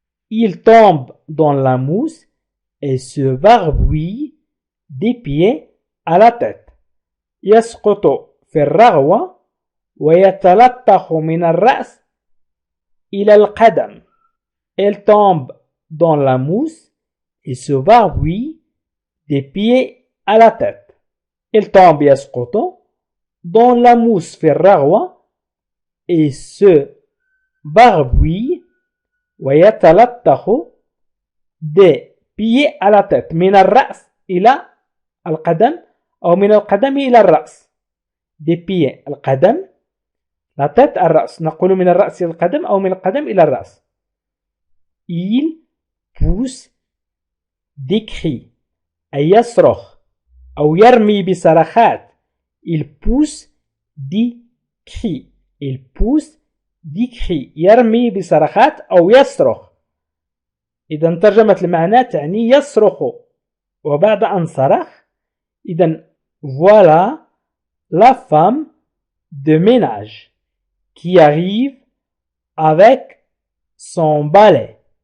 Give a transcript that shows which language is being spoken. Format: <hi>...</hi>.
<fr>Il tombe dans la mousse et se barbouille des pieds à la tête.</fr> <ar>يسقط في الرغوة ويتلطخ من الرأس إلى القدم.</ar> <fr>Elle tombe dans la mousse et se barbouille des pieds à la tête. Elle tombe</fr> <ar>يسقط</ar> <fr>dans la mousse</fr> <ar>في الرغوة</ar> <fr>et se barbouille</fr> <ar>ويتلطخ</ar> <fr>des pieds à la tête.</fr> <ar>من الرأس إلى القدم أو من القدم إلى الرأس.</ar> <fr>des pieds</fr> <ar>القدم</ar> <fr>la tête</fr> <ar>الرأس. نقول من الرأس إلى القدم أو من القدم إلى الرأس.</ar> <fr>il pousse des cris</fr> <ar>أي يصرخ أو يرمي بصرخات.</ar> <fr>il pousse des cris. il pousse des cris</fr> <ar>يرمي بصرخات أو يصرخ. إذا ترجمة المعنى تعني يصرخ وبعد أن صرخ. إذا</ar> <fr>voilà la femme de ménage qui arrive avec son balai.</fr>